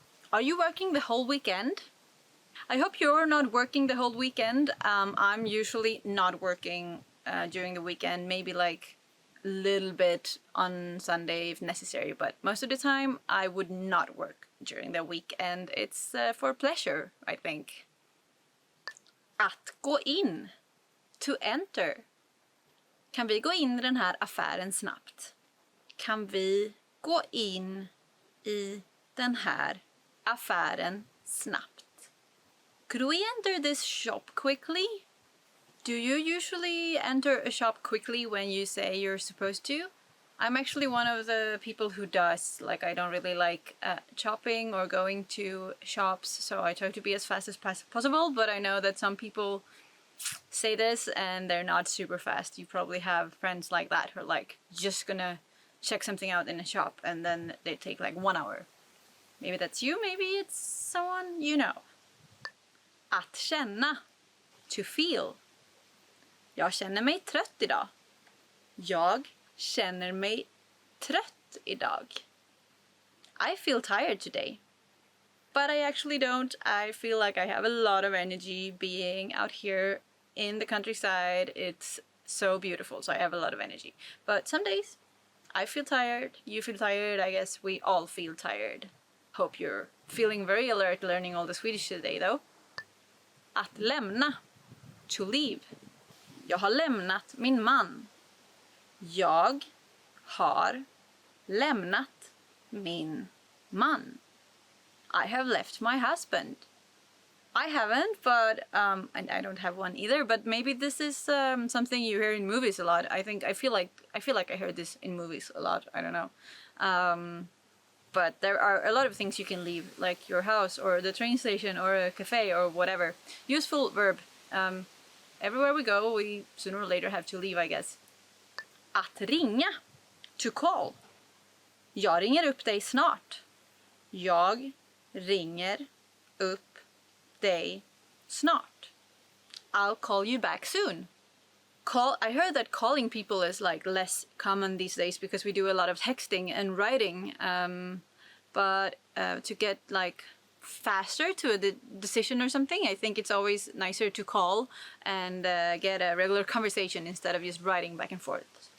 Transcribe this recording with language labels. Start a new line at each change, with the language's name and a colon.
English: Are you working the whole weekend? I hope you're not working the whole weekend. I'm usually not working during the weekend. Maybe like little bit on Sunday if necessary, but most of the time I would not work during the week, and it's for pleasure, I think.
Swedish: Att gå in.
English: To enter.
Swedish: Kan vi gå in i den här affären snabbt? Kan vi gå in i den här affären snabbt?
English: Could we enter this shop quickly? Do you usually enter a shop quickly when you say you're supposed to? I'm actually one of the people who does. Like, I don't really like shopping or going to shops, so I try to be as fast as possible, but I know that some people say this and they're not super fast. You probably have friends like that who are like just gonna check something out in a shop and then they take like 1 hour. Maybe that's you, maybe it's someone you know.
Swedish: Att känna.
English: To feel.
Swedish: Jag känner mig trött idag. Jag känner mig trött idag.
English: I feel tired today. But I actually don't. I feel like I have a lot of energy being out here in the countryside. It's so beautiful, so I have a lot of energy. But some days I feel tired, you feel tired, I guess we all feel tired. Hope you're feeling very alert learning all the Swedish today though.
Swedish: Att lämna.
English: To leave.
Swedish: Jag har lämnat min man. Jag har lämnat min man.
English: I have left my husband. I haven't, but and I don't have one either. But maybe this is something you hear in movies a lot. I feel like I heard this in movies a lot. I don't know. But there are a lot of things you can leave, like your house or the train station or a cafe or whatever. Useful verb. Everywhere we go, we sooner or later have to leave, I guess.
Swedish: Att ringa.
English: To call.
Swedish: Jag ringer upp dig snart. Jag ringer upp dig snart.
English: I'll call you back soon. I heard that calling people is like less common these days because we do a lot of texting and writing. But to get like faster to a decision or something, I think it's always nicer to call and get a regular conversation instead of just writing back and forth.